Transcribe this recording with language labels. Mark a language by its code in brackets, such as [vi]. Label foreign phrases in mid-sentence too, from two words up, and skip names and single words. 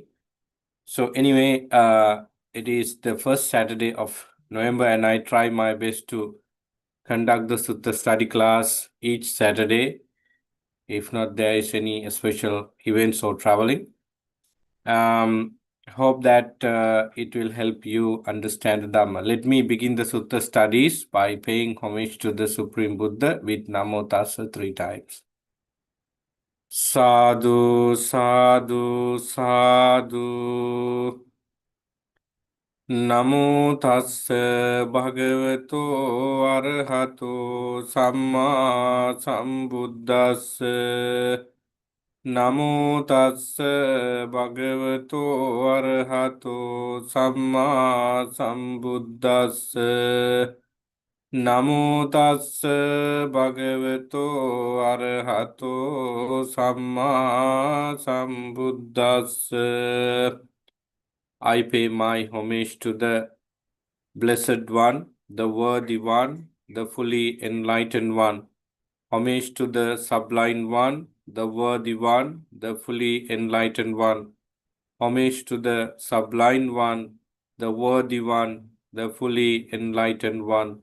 [en] So anyway, it is the first Saturday of November, and I try my best to conduct the Sutta study class each Saturday, if not there is any special events or traveling. Hope that it will help you understand the Dhamma. Let me begin the Sutta studies by paying homage to the Supreme Buddha with [pi] Namo Tassa [en] 3 times. [pi] Sadhu, sadhu, sadhu. Namo tassa bhagavato arahato samma sambuddhassa. Namo tassa bhagavato arahato samma sambuddhassa. Namo tassa bhagavato arahato samma sambuddhassa. [en] I pay my homage to the Blessed One, the Worthy One, the fully enlightened One. Homage to the Sublime One, the Worthy One, the fully enlightened One. Homage to the Sublime One, the Worthy One, the fully enlightened One.